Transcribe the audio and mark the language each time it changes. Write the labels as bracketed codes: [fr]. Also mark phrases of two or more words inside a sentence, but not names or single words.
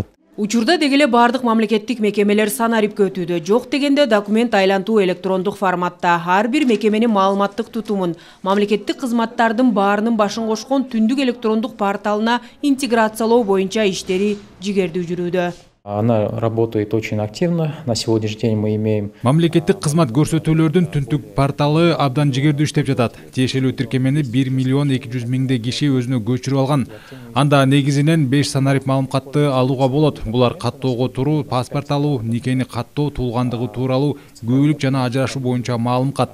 [ky] Учурда дегеле бардык мамлекеттик мекемелер санарипке өтүүдө. Жок дегенде документ айлантуу электрондук форматта. Ар бир мекеменин маалыматтык тутумун, мамлекеттик кызматтардын баарынын башын кошкон түндүк электрондук порталына интеграциялоо боюнча иштери жигердүү жүрүүдө. [ru] Она работает очень активно. На сегодняшний день мы имеем... [ky] Мамлекеттик кызмат көрсөтүүлөрдүн түндүк порталы абдан жигердүү иштеп жатат. Тиешелүү тиркемени 1 миллион 200 миңдей киши өзүнө көчүрүп алган. Анда негизинен 5 санарип маалыматты алууга болот. Булар каттоого туруу, паспорт алуу, никени каттоо, туулгандыгы тууралуу, күбөлүк жана ажырашуу боюнча маалымат.